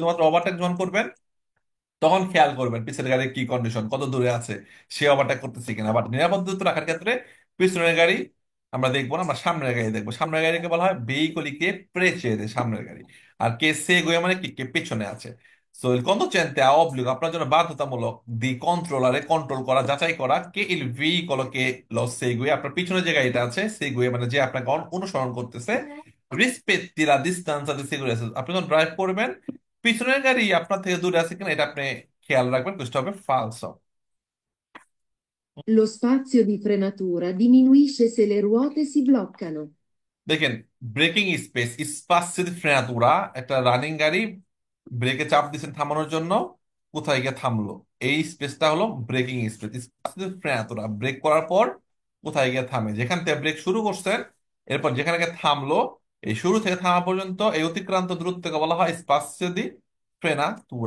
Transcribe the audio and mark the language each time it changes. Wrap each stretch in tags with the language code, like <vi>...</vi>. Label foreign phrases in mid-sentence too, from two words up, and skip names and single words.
<bn>শুধুমাত্র ওভারটেক যখন করবেন তখন খেয়াল করবেন পিছনের গাড়ির কি কন্ডিশন, কত দূরে আছে, সে ওভারটেক করতেছে কিনা। বাট নিরাপদ দূরত্ব রাখার ক্ষেত্রে পিছনের গাড়ি আমরা দেখবো না, আমরা সামনের গাড়ি দেখবো। সামনের গাড়িকে বলা হয়</bn> <it>veicolo che precede,</it> <bn>সামনের গাড়ি। আর</bn> <it>che segue</it> <bn>মানে কি, কে পেছনে আছে। সো</bn> <it>il conducente ha obbligo,</it> <bn>আপনার জন্য বাধ্যতামূলক,</bn> <it>di controllare</it> <bn>কন্ট্রোল করা, যাচাই করা, কে</bn> <it>il veicolo che lo segue,</it> <bn>আপনার পিছনে যে গাড়িটা আছে, সেগুয়ে মানে যে আপনাকে অনুসরণ করতেছে,</bn> <it>rispetti la distanza di sicurezza,</it> <bn>আপনি যখন ড্রাইভ করবেন পিছনের গাড়ি আপনার থেকে দূরে আছে কিনা এটা আপনি খেয়াল রাখবেন, বুঝতে হবে ফালসো।</bn> <it>Lo spazio di frenatura diminuisce se le ruote si bloccano.</it> <bn>দেখেন,</bn> <en>braking space,</en> <it>spazio frenatura,</it> <bn>একটা রানিং গাড়ি ব্রেকে চাপ দিচ্ছেন থামানোর জন্য, কোথায় গিয়ে থামলো? এই স্পেসটা হলো</bn> <en>braking space.</en> <it>spazio frenatura,</it> <bn>ব্রেক করার পর কোথায় গিয়ে থামে, যেখান থেকে ব্রেক শুরু করছেন এরপর যেখানে গিয়ে থামলো, এই শুরু থেকে থামা পর্যন্ত এই অতিক্রান্ত দূরত্বকে বলা হয়</bn> <it>spazio di frenatura.</it>